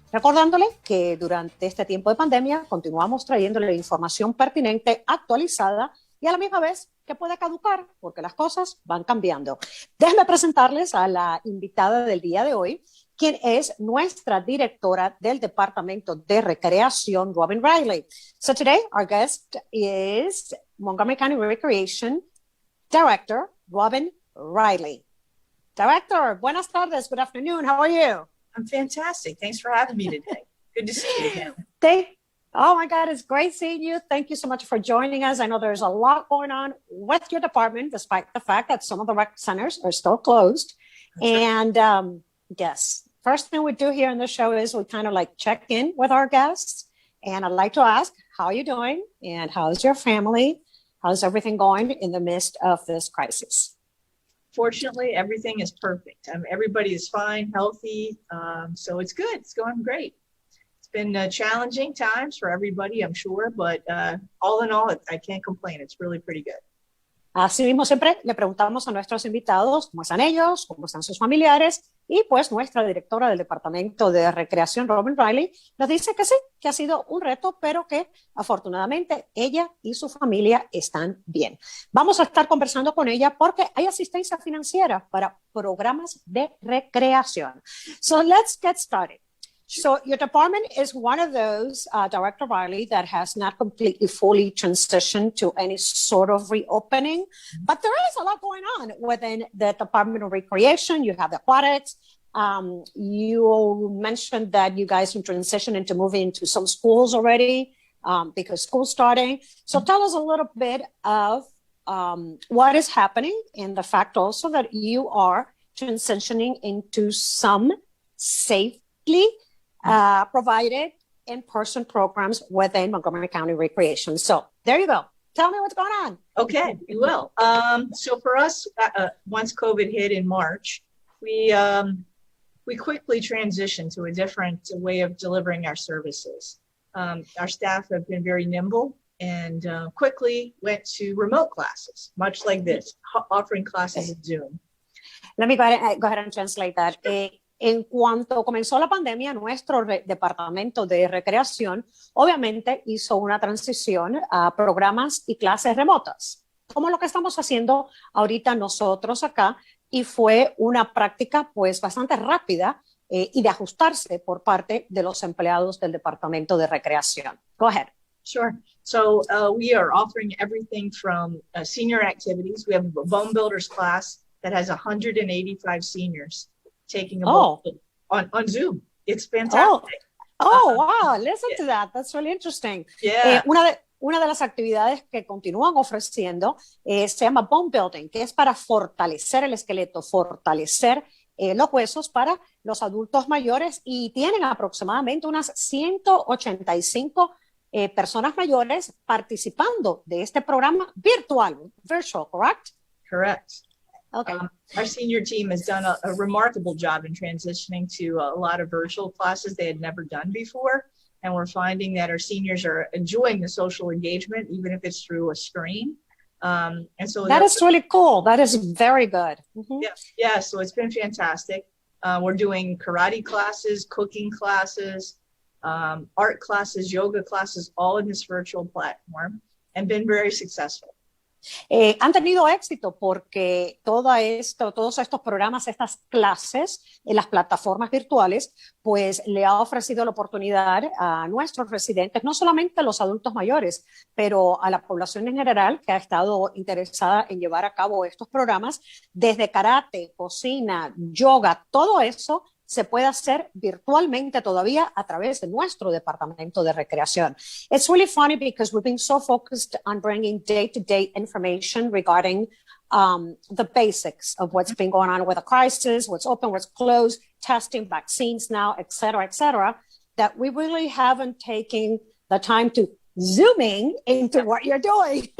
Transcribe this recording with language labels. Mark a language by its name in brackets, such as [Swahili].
[Spanish] Recordándole que durante este tiempo de pandemia continuamos trayéndole información pertinente, actualizada y a la misma vez que puede caducar porque las cosas van cambiando. Déjenme presentarles a la invitada del día de hoy, quien es nuestra directora del departamento de recreación, Robin Riley. [English] So today our guest is Montgomery County Recreation Director, Robin Riley. Director, [Spanish] buenas tardes, [English] good afternoon, how are you? I'm fantastic. Thanks for having me today. Good to see you again. Oh my God, it's great seeing you. Thank you so much for joining us. I know there's a lot going on with your department, despite the fact that some of the rec centers are still closed. That's right. Yes, first thing we do here in the show is we kind of like check in with our guests. And I'd like to ask, how are you doing? And how's your family? How's everything going in the midst of this crisis? Fortunately, everything is perfect. Everybody is fine, healthy. So it's good. It's going great. It's been challenging times for everybody, I'm sure. But all in all, I can't complain. It's really pretty good. [Spanish] Así mismo siempre le preguntamos a nuestros invitados cómo están ellos, cómo están sus familiares, y pues nuestra directora del departamento de recreación, Robin Riley, nos dice que sí, que ha sido un reto, pero que afortunadamente ella y su familia están bien. Vamos a estar conversando con ella porque hay asistencia financiera para programas de recreación. [English] So let's get started. So your department is one of those, Director Riley, that has not completely fully transitioned to any sort of reopening, but there is a lot going on within the Department of Recreation. You have the aquatics. You mentioned that you guys are transitioning into moving into some schools already because school's starting. So tell us a little bit of what is happening and the fact also that you are transitioning into some safely provided in-person programs within Montgomery County Recreation. So there you go. Tell me what's going on. Okay, we will. So for us, once COVID hit in March, we quickly transitioned to a different way of delivering our services. Our staff have been very nimble and quickly went to remote classes, much like this, offering classes in Zoom. Let me go ahead and translate that. [Spanish] En cuanto comenzó la pandemia, nuestro departamento de recreación obviamente hizo una transición a programas y clases remotas, como lo que estamos haciendo ahorita nosotros acá, y fue una práctica pues bastante rápida y de ajustarse por parte de los empleados del departamento de recreación. [English] Go ahead. Sure. So we are offering everything from senior activities. We have a bone builders class that has 185 seniors. Taking a book on Zoom. It's fantastic. Wow. Listen to that. That's really interesting. Yeah. [Spanish] Una de las actividades que continúan ofreciendo se llama bone building, que es para fortalecer el esqueleto, fortalecer los huesos para los adultos mayores, y tienen aproximadamente unas 185 personas mayores participando de este programa virtual, virtual, [English] correct? Correct. Okay. Our senior team has done a remarkable job in transitioning to a lot of virtual classes they had never done before. And we're finding that our seniors are enjoying the social engagement, even if it's through a screen. And so that is really cool. That is very good. Mm-hmm. Yeah, so it's been fantastic. We're doing karate classes, cooking classes, art classes, yoga classes, all in this virtual platform, and been very successful. [Spanish] Han tenido éxito porque todos estos programas, estas clases en las plataformas virtuales, pues le ha ofrecido la oportunidad a nuestros residentes, no solamente a los adultos mayores, pero a la población en general que ha estado interesada en llevar a cabo estos programas, desde karate, cocina, yoga, todo eso se puede hacer virtualmente todavía a través de nuestro departamento de recreación. [English] It's really funny because we've been so focused on bringing day-to-day information regarding the basics of what's been going on with the crisis, what's open, what's closed, testing, vaccines now, et cetera, that we really haven't taken the time to zooming into what you're doing.